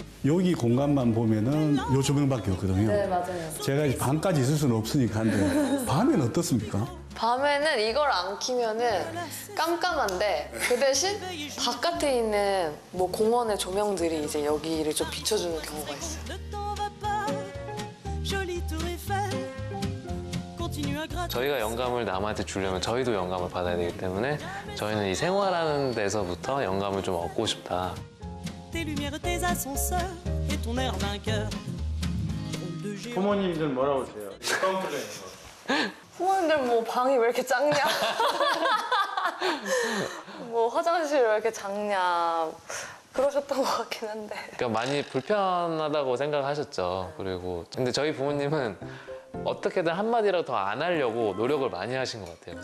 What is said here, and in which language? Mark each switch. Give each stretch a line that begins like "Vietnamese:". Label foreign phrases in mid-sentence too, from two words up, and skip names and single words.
Korean: 여기 공간만 보면은 요 조명밖에 없거든요. 네, 맞아요. 제가 이제 밤까지 있을 수는 없으니까 한데 밤엔 어떻습니까? 밤에는 이걸 안 키면은 깜깜한데 그 대신 바깥에 있는 뭐 공원의 조명들이 이제 여기를 좀 비춰주는 경우가 있어요.
French: Ne t'en va pas, jolie tour Eiffel. Continue à gratter.
Korean: 저희가 영감을 남한테 주려면 저희도 영감을 받아야 되기 때문에 저희는 이 생활하는 데서부터 영감을 좀 얻고 싶다.
French: Tes lumières, tes ascenseurs et ton air vainqueur. Drôle de géant.
Korean: 부모님들 뭐라고 하세요? 어떤 플레이에서? 부모님들 뭐 방이 왜 이렇게 작냐? 뭐 화장실 왜 이렇게 작냐? 그러셨던 것 같긴 한데. 그러니까 많이 불편하다고 생각하셨죠. 그리고 근데 저희 부모님은 어떻게든 한마디라도 더 안 하려고 노력을 많이 하신 것 같아요.